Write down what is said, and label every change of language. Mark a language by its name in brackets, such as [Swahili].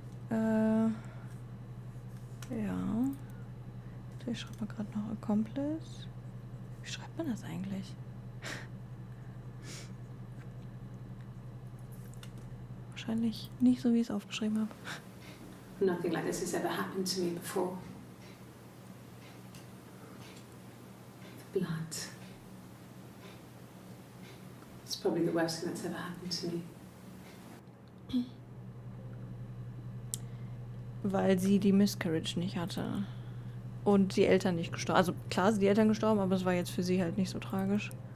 [German] Ja. Ich schreibe mal gerade noch Accomplice. Wie schreibt man das eigentlich? Wahrscheinlich nicht so, wie ich es aufgeschrieben habe. [English] Nothing like this has ever happened to me before. The blood. It's probably the worst thing that's ever happened to me. [German] Weil sie die Miscarriage nicht hatte. Und die Eltern nicht gestorben. Also klar sind die Eltern gestorben, aber es war jetzt für sie halt nicht so tragisch.